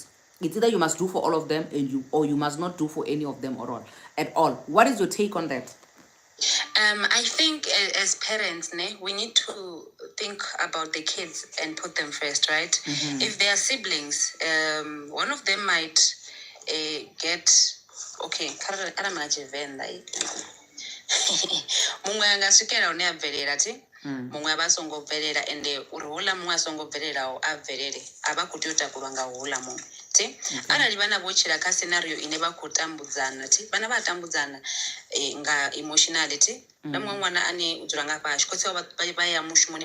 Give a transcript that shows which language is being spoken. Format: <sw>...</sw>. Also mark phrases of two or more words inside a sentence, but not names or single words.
<en>It's either you must do for all of them or you must not do for any of them at all. What is your take on that? I think as parents, we need to think about the kids and put them first, right? If they are siblings, one of them might get okay.</en> <ve>Mungwe angaswikela une abvelela ti mumwe ava songo bvelela ende uri houḽa mumwe a songo bvelelaho a bvelele a vha khou tea u takulwa nga houḽa mumwe ti arali vhana vho tshila kha scenario ine vha khou tambudzana ti vhana vha tambudzana nga emotionality na muṅwe ṅwana ane u dzula nga fhashu khotsi vha ya mushumoni</ve>